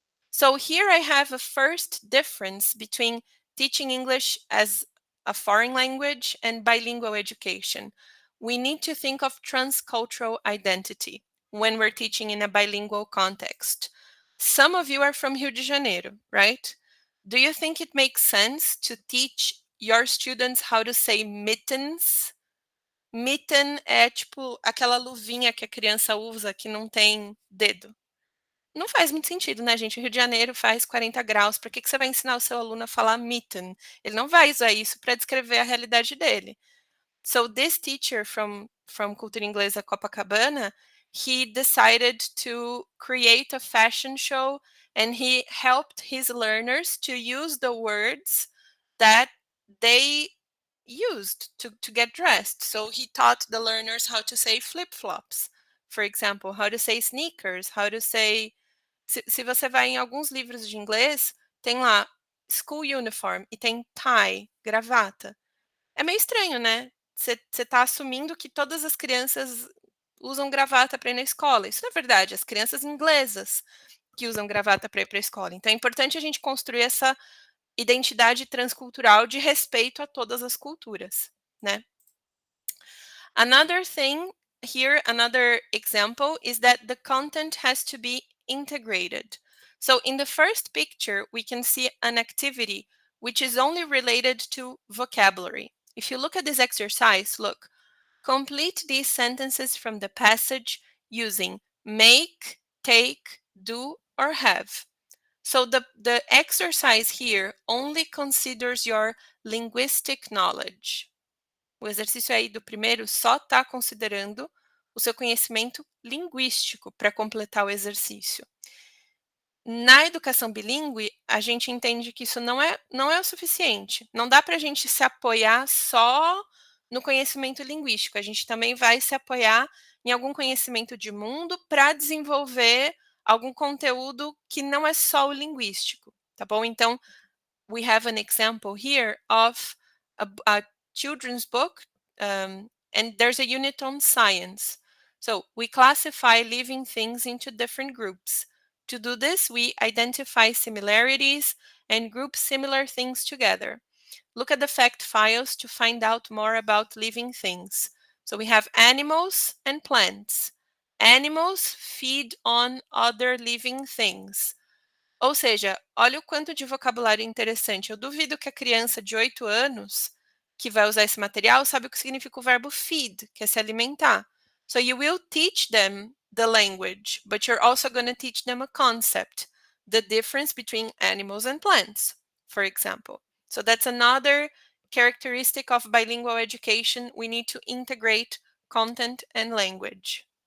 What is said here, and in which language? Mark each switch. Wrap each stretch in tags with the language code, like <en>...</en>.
<en>So here I have a first difference between teaching English as a foreign language and bilingual education. We need to think of transcultural identity when we're teaching in a bilingual context. Some of you are from Rio de Janeiro, right? Do you think it makes sense to teach your students how to say mittens?</en> <pt>Mitten é tipo aquela luvinha que a criança usa que não tem dedo. Não faz muito sentido, né, gente? O Rio de Janeiro faz 40 graus. Por que que você vai ensinar o seu aluno a falar mitten? Ele não vai usar isso para descrever a realidade dele.</pt> <en>So this teacher from Cultura Inglesa Copacabana, he decided to create a fashion show and he helped his learners to use the words that they used to get dressed. So he taught the learners how to say flip-flops, for example, how to say sneakers, how to say</en> <pt>se você vai em alguns livros de inglês, tem lá school uniform e tem tie, gravata. É meio estranho, né? Você está assumindo que todas as crianças usam gravata para ir na escola. Isso não é verdade. As crianças inglesas que usam gravata para ir para a escola. Então é importante a gente construir essa identidade transcultural de respeito a todas as culturas, né?</pt> <en>Another thing here, another example is that the content has to be integrated. So in the first picture, we can see an activity which is only related to vocabulary. If you look at this exercise, look, complete these sentences from the passage using make, take, do, or have. So the exercise here only considers your linguistic knowledge.</en> <pt>O exercício aí do primeiro só está considerando o seu conhecimento linguístico para completar o exercício. Na educação bilíngue, a gente entende que isso não é o suficiente. Não dá para a gente se apoiar só no conhecimento linguístico. A gente também vai se apoiar em algum conhecimento de mundo para desenvolver algum conteúdo que não é só o linguístico, tá bom?</pt> <en>Então, we have an example here of a children's book, and there's a unit on science. So we classify living things into different groups. To do this, we identify similarities and group similar things together. Look at the fact files to find out more about living things. So we have animals and plants. Animals feed on other living things.</en> <pt>Ou seja, olha o quanto de vocabulário interessante. Eu duvido que a criança de 8 anos que vai usar esse material sabe o que significa o verbo feed, que é se alimentar.</pt> <en>So you will teach them the language, but you're also going to teach them a concept, the difference between animals and plants, for example. So that's another characteristic of bilingual education. We need to integrate content and language.</en>